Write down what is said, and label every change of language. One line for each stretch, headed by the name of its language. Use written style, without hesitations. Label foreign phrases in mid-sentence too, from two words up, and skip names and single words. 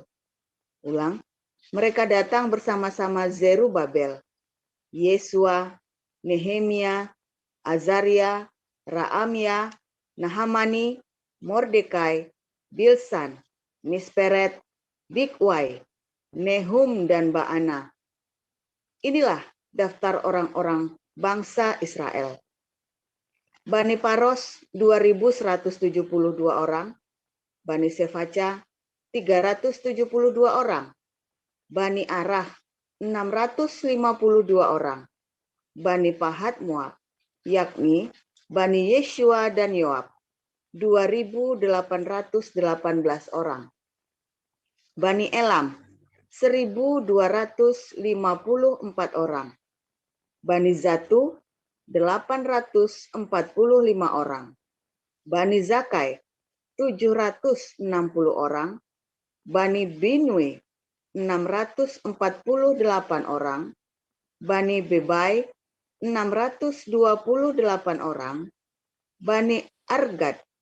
Indonesian: Ulang, mereka datang bersama-sama Zerubabel, Yesua, Nehemia, Azaria, Raamia, Nahamani, Mordekai, Bilsan, Misperet, Bigwai, Nehum, dan Baana. Inilah daftar orang-orang bangsa Israel. Bani Paros 2.172 orang, Bani Sefaca 372 orang, Bani Arah 652 orang, Bani Pahat Moab, yakni Bani Yeshua dan Yoab 2.818 orang, Bani Elam 1.254 orang, Bani Zatu 845 orang, Bani Zakai 760 orang, Bani Binui 648 orang, Bani Bebai 628 orang, Bani Argad